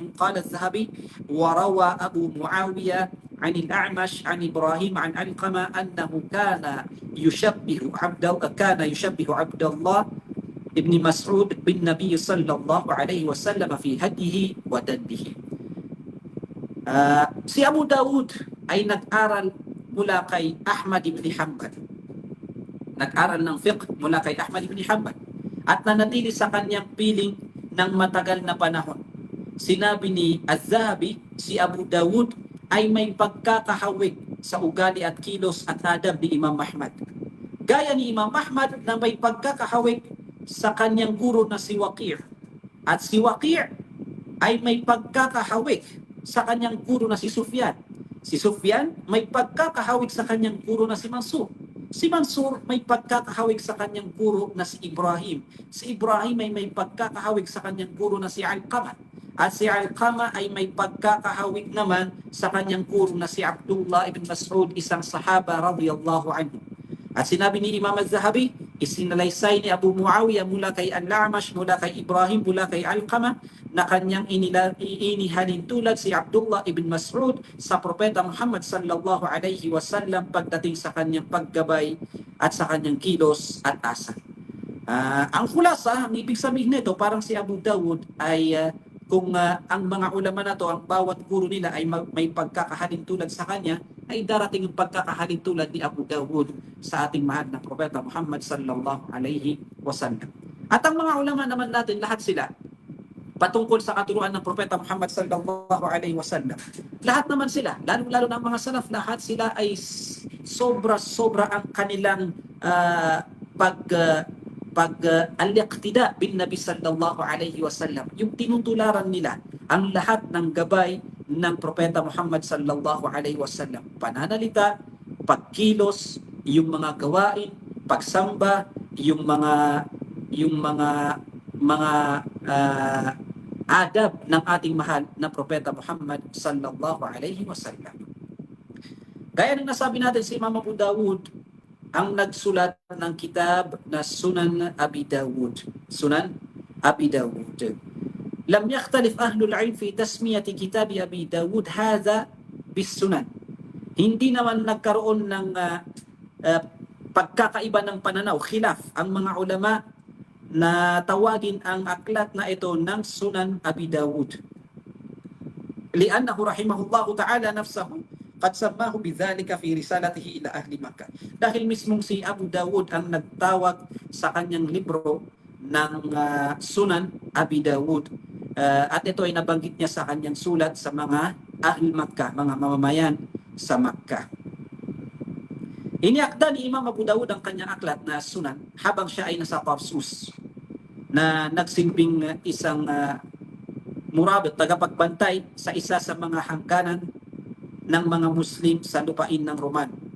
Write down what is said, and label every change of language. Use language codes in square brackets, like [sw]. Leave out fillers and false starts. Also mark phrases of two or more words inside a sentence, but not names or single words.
[ar] قال الذهبي وروى أبو معاوية عن الأعمش عن إبراهيم عن علقمة أنه كان يشبه عبد الله بن مسعود بالنبي صلى الله عليه وسلم في هديه ودده. [tl] Si Abu Dawud ay nag-aral mula kay Ahmad ibn Hanbal. Nag-aral ng fiqh mula kay Ahmad ibn Hanbal at nanatili sa kanyang piling ng matagal na panahon. Sinabi ni Az-Zahabi, si Abu Dawud ay may pagkakahawig sa ugali at kilos at adab ni Imam Ahmad. Gaya ni Imam Ahmad na may pagkakahawig sa kanyang guro na si Waqi'. At si Waqi' ay may pagkakahawig sa kanyang guro na si Sufyan. Si Sufyan may pagkakahawig sa kanyang guro na si Mansur. Si Mansur may pagkakahawig sa kanyang guro na si Ibrahim. Si Ibrahim ay may pagkakahawig sa kanyang guro na si Alqamah. At si Alqamah ay may pagkakahawig naman sa kanyang guro na si Abdullah ibn Mas'ud, isang sahaba [ar] رضي الله عنه. [tl] At sinabi ni Imam Az-Zahabi, isinalaysay ni Abu Muawiyah mula kay Al-A'mash, mula kay Ibrahim, mula kay Alqamah, na kanyang inihalin tulad si Abdullah ibn Mas'ud sa Propeta Muhammad [ar] صلى الله عليه وسلم [tl] pagdating sa kanyang paggabay at sa kanyang kilos at asa. Ang khulasa, ang ibig sabihin nito, parang si Abu Dawud ay kung ang mga ulama na to, ang bawat guro nila ay may pagkakahalin tulad sa kanya, ay darating ang pagkakahalin tulad ni Abu Dawud sa ating mahal na Propeta Muhammad [ar] صلى الله عليه وسلم. [tl] At ang mga ulama naman natin, lahat sila patungkol sa katuruan ng Propeta Muhammad [ar] صلى الله عليه وسلم. [tl] Lahat naman sila, lalo-lalo ng mga salaf, lahat sila ay sobra-sobra ang kanilang [ar] الاقتداء بالنبي صلى الله عليه وسلم. [tl] Yung tinutularan nila ang lahat ng gabay ng Propeta Muhammad [ar] صلى الله عليه وسلم. [tl] Pananalita, pagkilos, yung mga gawain, pagsamba, yung mga adab ng ating mahal na Propeta Muhammad [ar] صلى الله عليه وسلم. [tl] Gaya ng nasabi natin, si Imam Abu Dawud ang nagsulat ng kitab na Sunan Abi Dawud. Sunan Abi Dawud. [ar] لم يختلف أهل العلم في تسمية كتاب أبي داود هذا بالسنن. [tl] Hindi naman nagkaroon ng pagkakaiba ng pananaw, khilaf ang mga ulama na tawagin ang aklat na ito ng Sunan Abi Dawud. [ar] لأنه رحمه الله تعالى نفسه قد سماه بذلك في رسالته إلى أهل مكة. [tl] Dahil mismong si Abu Dawud ang nagtawag sa kanyang libro ng Sunan Abi Dawud. At ito ay nabanggit niya sa kanyang sulat sa mga [ar] أهل مكة, [tl] mga mamamayan sa Makkah. Iniakda ni Imam Abu Dawud ang kanyang aklat na Sunan habang siya ay nasa Tarsus, na nagsilbing isang murabit, tagapagbantay sa isa sa mga hangganan ng mga Muslim sa lupain ng Roman.